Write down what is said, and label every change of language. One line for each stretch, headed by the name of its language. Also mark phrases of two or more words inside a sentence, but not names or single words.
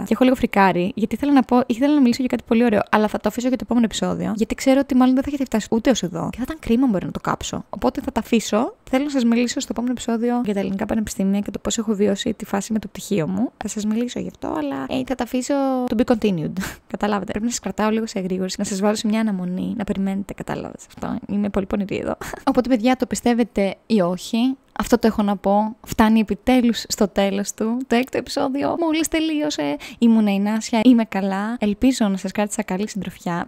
Greek: Και έχω λίγο φρικάρει, γιατί ήθελα να μιλήσω για κάτι πολύ ωραίο, αλλά θα το αφήσω για το επόμενο επεισόδιο. Γιατί ξέρω ότι μάλλον δεν θα έχετε φτάσει ούτε ως εδώ. Και θα ήταν κρίμα μπορεί να το κάψω. Οπότε θα τα αφήσω. Θέλω να σας μιλήσω στο επόμενο επεισόδιο για τα ελληνικά πανεπιστήμια και το πώς έχω βιώσει τη φάση με το πτυχίο μου. Θα σας μιλήσω γι' αυτό, αλλά θα τα αφήσω
English: to be continued.
Greek: Καταλάβετε. Πρέπει να σας κρατάω λίγο σε εγρήγορση, να σας βάλω σε μια αναμονή, να περιμένετε. Κατάλαβες αυτό. Είμαι πολύ πονηρή εδώ. Οπότε, παιδιά, το πιστεύετε ή όχι. Αυτό το έχω να πω. Φτάνει επιτέλους στο τέλος του. Το έκτο επεισόδιο μόλις τελείωσε. Ήμουν η Νάσια, είμαι καλά. Ελπίζω να σας κράτησα καλή συντροφιά.